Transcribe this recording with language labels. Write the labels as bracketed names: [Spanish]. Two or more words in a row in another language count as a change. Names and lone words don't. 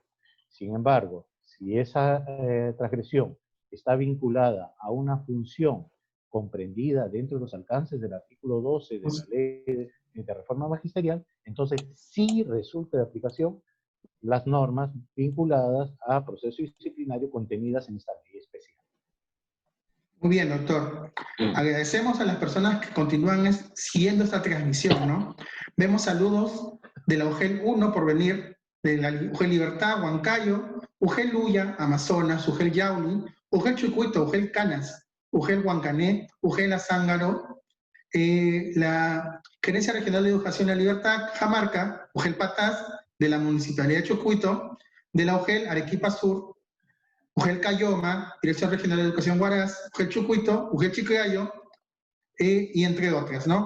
[Spanish] Sin embargo, si esa transgresión está vinculada a una función comprendida dentro de los alcances del artículo 12 de la Ley de Reforma Magisterial, entonces sí resulta de aplicación las normas vinculadas a proceso disciplinario contenidas en esta ley especial. Muy bien, doctor. Agradecemos a las personas que continúan siguiendo esta transmisión, ¿no? Vemos saludos de la UGEL 1 por venir, de la UGEL Libertad, Huancayo, UGEL Luya, Amazonas, UGEL Yauli, UGEL Chucuito, UGEL Canas, UGEL Huancané, UGEL Azángaro, la Gerencia Regional de Educación y la Libertad, Cajamarca, UGEL Patás, de la Municipalidad de Chucuito, de la UGEL Arequipa Sur, UGEL Cayoma, Dirección Regional de Educación Huaraz, UGEL Chucuito, UGEL Chiclayo, y entre otras, ¿no?